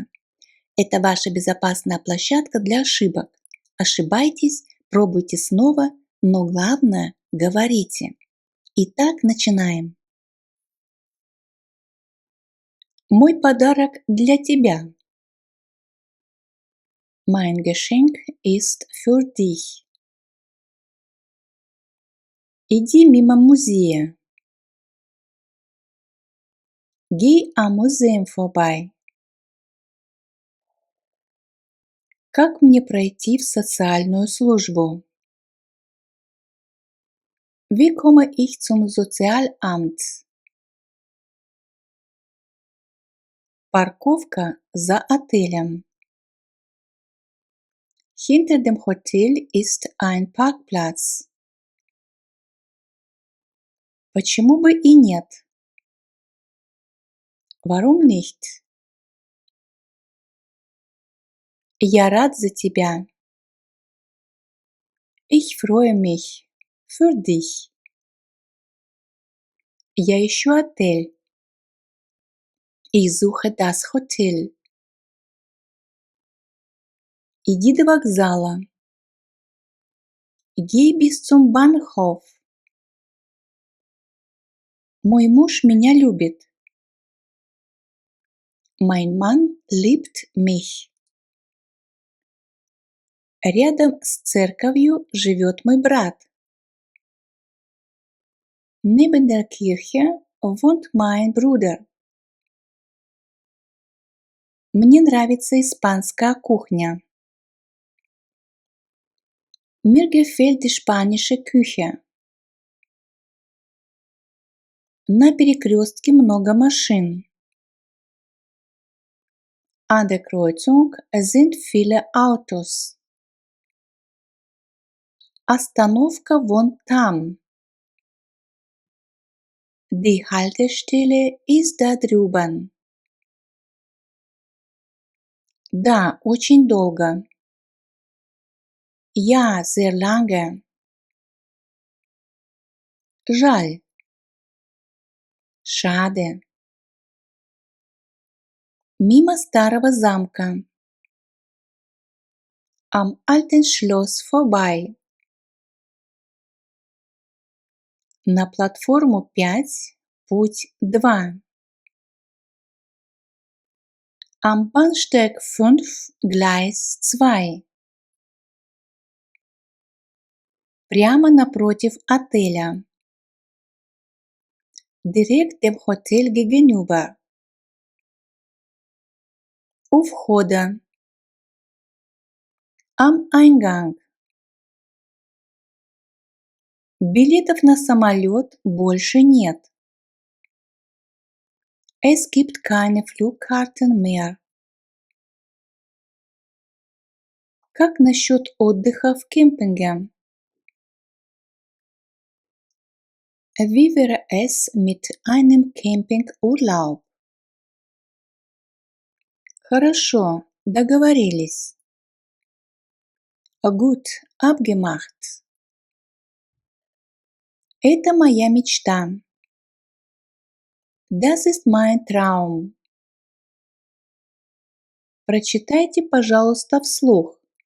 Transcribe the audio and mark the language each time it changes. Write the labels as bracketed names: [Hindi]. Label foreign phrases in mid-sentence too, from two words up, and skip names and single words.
[Russian] Это ваша безопасная площадка для ошибок. Ошибайтесь, пробуйте снова, но главное – говорите. Итак, начинаем. Мой подарок для тебя. [German] Mein Geschenk ist für dich. [Russian] Иди мимо музея. [German] Geh am Museum vorbei. [Russian] Как мне пройти в социальную службу? [German] Wie komme ich zum Sozialamt? [Russian] Парковка за отелем. [German] Hinter dem Hotel ist ein Parkplatz. [Russian] Почему бы и нет? [German] Warum nicht? [Russian] Я рад за тебя. [German] Ich freue mich für dich. [Russian] Я ищу отель. [German] Ich suche das Hotel. [Russian] Иди до вокзала. [German] Geh bis zum Bahnhof. [Russian] Мой муж меня любит. [German] Mein Mann liebt mich. [Russian] Рядом с церковью живет мой брат. [German] Neben der Kirche wohnt mein Bruder. [Russian] Мне нравится испанская кухня. [German] Mir gefällt die spanische Küche. [Russian] На перекрестке много машин. [German] An der Kreuzung sind viele Autos. [Russian] Остановка вон там. [German] Die Haltestelle ist da drüben. [Russian] Да, очень долго. [German] Ja, sehr lange. Жаль. Schade. [Russian] Мимо старого замка. [German] Am alten Schloss vorbei. [Russian] На платформу 5, путь 2. [German] Am Bahnsteig 5, Gleis 2. [Russian] Прямо напротив отеля. [German] Direkt dem Hotel gegenüber. [Russian] У входа. [German] Am Eingang. [Russian] Билетов на самолет больше нет. [German] Es gibt keine Flugkarten mehr. [Russian] Как насчет отдыха в кемпинге? [German] Wie wäre es mit einem Campingurlaub? [Russian] Хорошо, договорились. [German] Gut, abgemacht. [Russian] Это моя мечта. [German] Das ist mein Traum. [Russian] Прочитайте, пожалуйста, вслух.